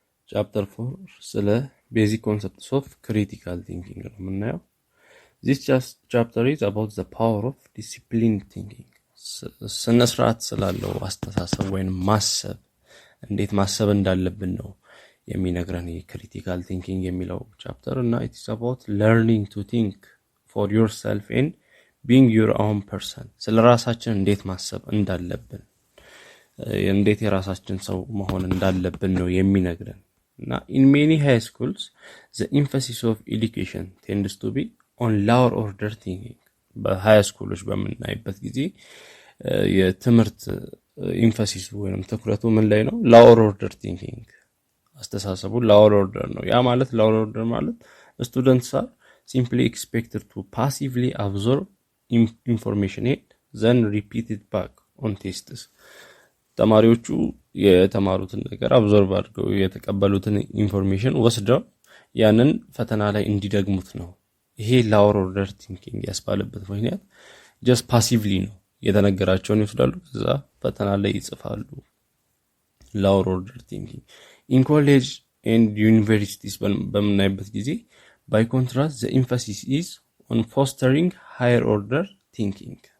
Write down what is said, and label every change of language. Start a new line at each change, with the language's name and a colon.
Amharic: ቻፕተር 4 ስለ ቤዚክ ኮንሰፕትስ ኦፍ ክሪቲካል ቲንኪንግ ነው የምናየው።
English: This chapter is about the power of disciplined thinking.
Amharic: ስነ ስርዓት ስላለው አስተሳሰብ ወይም ማሰብ እንዴት ማሰብ እንዳለብን ነው የሚነግረን የክሪቲካል ቲንኪንግ የሚለው ቻፕተር እና
English: it is about learning to think for yourself and being your own person.
Amharic: ስለ ራሳችን እንዴት ማሰብ እንዳለብን እንዴት የራሳችን ሰው መሆን እንዳለብን ነው የሚነግረን እና
English: in many high schools the emphasis of education tends to be on lower order thinking.
Amharic: በሃይ ስኩሎች በምናይበት ጊዜ የትምህርት ኤምፋሲስ ወይንም ትኩረቱ ምን ላይ ነው?
English: lower order thinking አስተሳሰቡ lower order ነው። ያ ማለት lower order ማለት students are simply expected to passively absorb information and then repeat it back on tests.
Amharic: ተማሪዎቹ የተማሩትን ነገር አብዞርብ አድርገው የተቀበሉትን ኢንፎርሜሽን ወስደው ያንን ፈተና ላይ እንዲደግሙት ነው። ይሄ lower order thinking ያስባለበት ምክንያት just passively ነው። የተነገራቸውን ይወስዳሉ ከዛ ፈተና ላይ ይጽፋሉ። lower order thinking in college and universities በምናይበት ጊዜ
English: by contrast the emphasis is on fostering higher order thinking.